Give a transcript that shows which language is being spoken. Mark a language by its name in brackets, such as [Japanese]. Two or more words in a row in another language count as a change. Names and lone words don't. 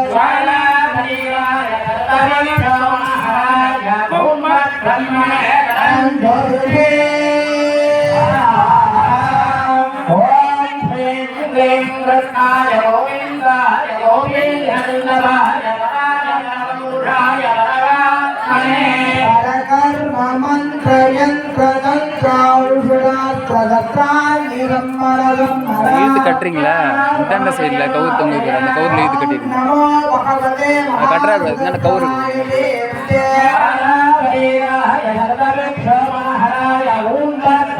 [Sanskrit] ओम ह्रीं क्लीं कृष्णाय गोविन्दाय गोविन्दनाय परावरपुरुषाय परमात्मने परकर्म मंत्रयन्त्रतन्त्रौषधास्त्रवक्त्राण्यं संवरसंवरा। [Tamil] ஈத்து கட்டுறீங்களா? இந்தாண்ட சைடில் கவுர் தொங்குது, அந்த கவுரில் ஈத்து கட்டிடுங்க. கட்டுறாரு இந்த கவுரு ஓம்